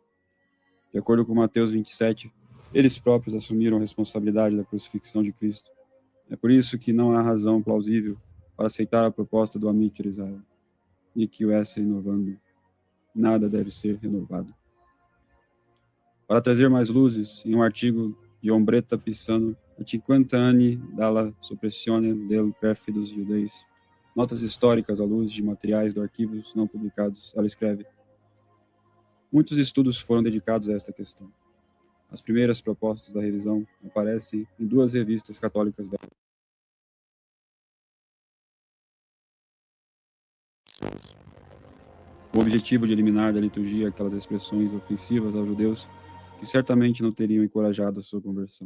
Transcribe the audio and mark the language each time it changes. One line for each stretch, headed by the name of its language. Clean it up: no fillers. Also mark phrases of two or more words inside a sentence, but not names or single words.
Portuguese: De acordo com Mateus 27, eles próprios assumiram a responsabilidade da crucifixão de Cristo. É por isso que não há razão plausível para aceitar a proposta do Amítir Israel, e que o essa inovando, nada deve ser renovado. Para trazer mais luzes, em um artigo de Ombretta Pisano, a 50 anni dalla soppressione del perfidos judeis, notas históricas à luz de materiais do arquivos não publicados, ela escreve: muitos estudos foram dedicados a esta questão. As primeiras propostas da revisão aparecem em 2 revistas católicas belgas. Com o objetivo de eliminar da liturgia aquelas expressões ofensivas aos judeus que certamente não teriam encorajado a sua conversão.